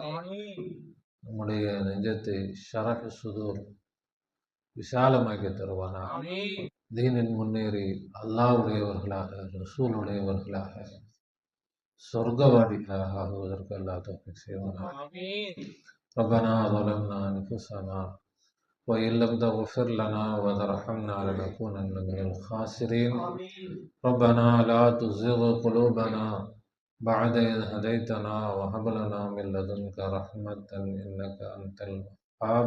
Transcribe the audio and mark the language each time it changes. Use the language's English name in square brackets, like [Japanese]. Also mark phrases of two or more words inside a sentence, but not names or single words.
[Tamil] நம்முடைய நெஞ்சத்தை [Arabic] شرح صدور [Tamil] விசாலமாக்கி தருவானாக. தீனில் முன்னேறி அல்லாஹ்வுடையவர்களாக, ரசூலுடையவர்களாக, சொர்க்கவாதிகளாக ஆகுவதற்கு அல்லாஹ் தௌஃபீக் செய்வானாக. [Arabic] ரப்பனா ظلمنا أنفسنا وإن لم تغفر لنا وترحمنا لنكونن من الخاسرين. ربنا لا تزغ قلوبنا بعد إذ هديتنا وهب لنا من لدنك رحمة إنك أنت الوهاب.